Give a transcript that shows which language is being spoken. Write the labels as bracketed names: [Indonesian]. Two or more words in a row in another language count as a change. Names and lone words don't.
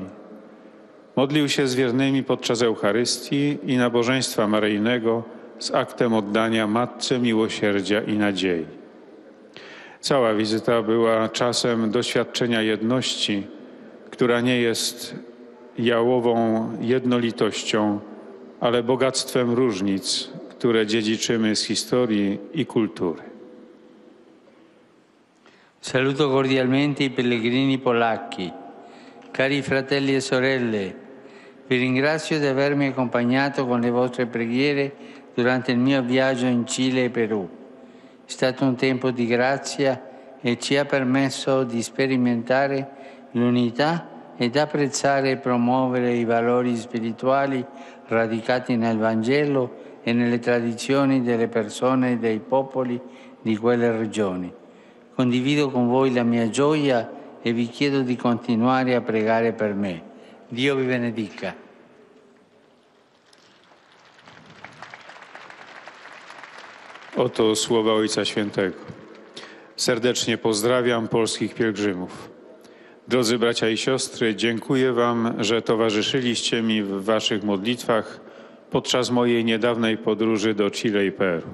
[Polish] Modlił się z wiernymi podczas Eucharystii i nabożeństwa maryjnego z aktem oddania Matce Miłosierdzia i Nadziei. Cała wizyta była czasem doświadczenia jedności, która nie jest jałową jednolitością, ale bogactwem różnic, które dziedziczymy z historii i kultury. [Italian] Saluto cordialmente i pellegrini polacchi. Cari fratelli e sorelle, vi ringrazio di avermi accompagnato con le vostre preghiere durante il mio viaggio in Cile e Perù. È stato un tempo di grazia e ci ha permesso di sperimentare l'unità ed apprezzare e promuovere i valori spirituali radicati nel Vangelo e nelle tradizioni delle persone e dei popoli di quelle regioni. Condivido con voi la mia gioia e vi chiedo di continuare a pregare per me. Dio vi benedica. [Polish] Oto słowa Ojca Świętego. Serdecznie pozdrawiam polskich pielgrzymów. Drodzy bracia i siostry, dziękuję Wam, że towarzyszyliście mi w Waszych modlitwach podczas mojej niedawnej podróży do Chile i Peru.